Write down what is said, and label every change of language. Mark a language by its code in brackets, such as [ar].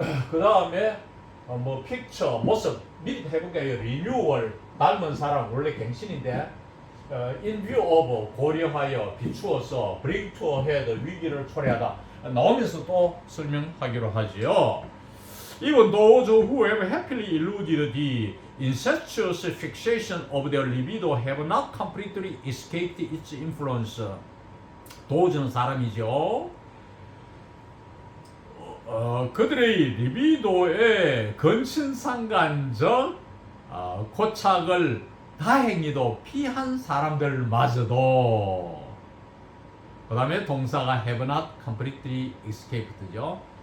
[ko] 그 다음에 뭐 픽처, 모습 미리 해볼게요. 리뉴얼, 닮은 사람 원래 갱신인데 [en] in view of, [ko] 고려하여, 비추어서, [en] bring to a head, [ko] 위기를 초래하다 나오면서 또 설명하기로 하지요. [en] Even those who have happily eluded the incestuous fixation of their libido have not completely escaped its influence. [ko] 도우즈는 사람이죠. 그들의 리비도의 근친상간적 고착을 다행히도 피한 사람들마저도, 그 다음에 동사가 [en] have not completely escaped [ko] 죠.